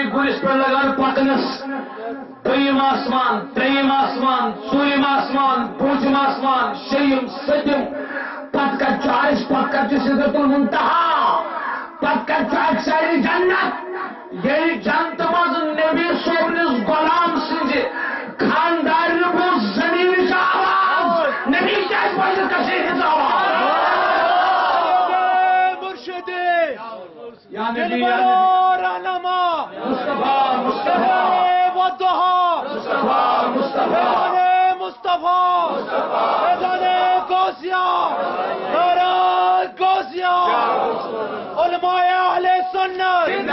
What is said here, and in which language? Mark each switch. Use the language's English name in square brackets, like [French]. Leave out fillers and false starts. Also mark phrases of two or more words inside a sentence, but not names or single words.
[Kashmiri] گُرِس پہ لگان پکنس دوٚیِم آسمان ترٛیٚیِم آسمان ژوٗرِم آسمان پوٗنٛژِم آسمان شیٚیِم سٔتِم پتہٕ کتہِ چھُ عرش پتہٕ کتہِ چھُ سِدرۃ المنتہا پتہٕ کتہِ چھُ اکثر جنت ییٚلہِ جنتہٕ منٛز نبی صوبنِس غلام سٕنٛزِ خاندارنہِ بوٗز زمیٖنٕچ آواز نبی کیٛازِ بوزِ کٔشیٖرِ ہٕنٛز آواز یا نبی رہنما مصطفیٰ مصطفیٰ والضحى مصطفیٰ مصطفیٰ [Urdu] مصطفى غوثیہ غوثیہ علماء اہل سنت